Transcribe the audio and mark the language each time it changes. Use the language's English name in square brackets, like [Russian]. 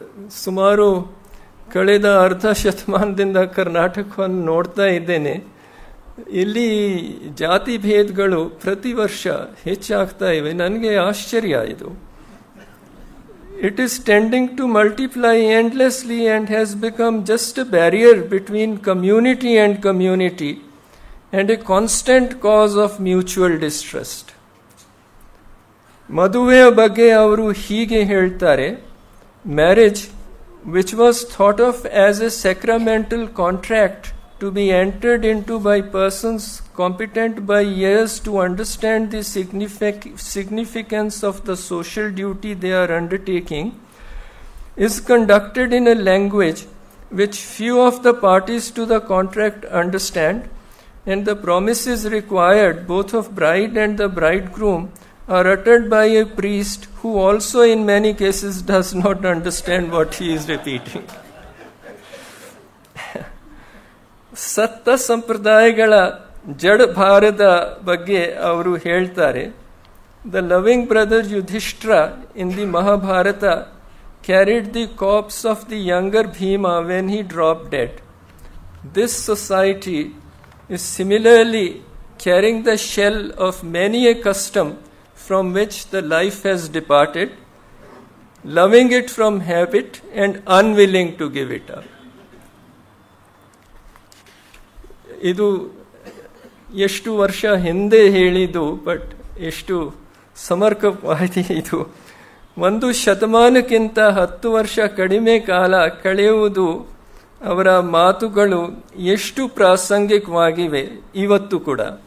[Kannada] ಸುಮಾರು ಕಳೆದ ಅರ್ಧ ಶತಮಾನದಿಂದ ಕರ್ನಾಟಕವನ್ನು ನೋಡ್ತಾ ಇದ್ದೇನೆ. ಇಲ್ಲಿ ಜಾತಿ ಭೇದಗಳು ಪ್ರತಿ ವರ್ಷ ಹೆಚ್ಚಾಗ್ತಾ ಇವೆ. ನನಗೆ ಆಶ್ಚರ್ಯ ಇದು. [English] It is tending to multiply endlessly and has become just a barrier between community and community and a constant cause of mutual distrust. [Kannada] ಮದುವೆಯ ಬಗ್ಗೆ ಅವರು ಹೀಗೆ ಹೇಳ್ತಾರೆ, [English] Marriage which was thought of as a sacramental contract to be entered into by persons competent by years to understand the significance of the social duty they are undertaking, is conducted in a language which few of the parties to the contract understand, and the promises required both of bride and the bridegroom are uttered by a priest who also in many cases does not understand what he is repeating. [Kannada] ಸತ್ತ ಸಂಪ್ರದಾಯಗಳ ಜಡ ಭಾರದ ಬಗ್ಗೆ ಅವರು ಹೇಳ್ತಾರೆ, [English] The loving brother Yudhishthira in the Mahabharata carried the corpse of the younger Bhima when he drop dead. This society is similarly carrying the shell of many a custom from which the life has departed, loving it from habit and unwilling to give it up. [Kannada] ಇದು ಎಷ್ಟು ವರ್ಷ ಹಿಂದೆ ಹೇಳಿದ್ದು, but ಎಷ್ಟು ಸಮರ್ಪಕವಾಗಿದೆ ಇದು. 1 ಶತಮಾನಕ್ಕಿಂತ 10 ವರ್ಷ ಕಡಿಮೆ ಕಾಲ ಕಳೆಯುವುದು ಅವರ ಮಾತುಗಳು ಎಷ್ಟು ಪ್ರಾಸಂಗಿಕವಾಗಿವೆ ಇವತ್ತು ಕೂಡ.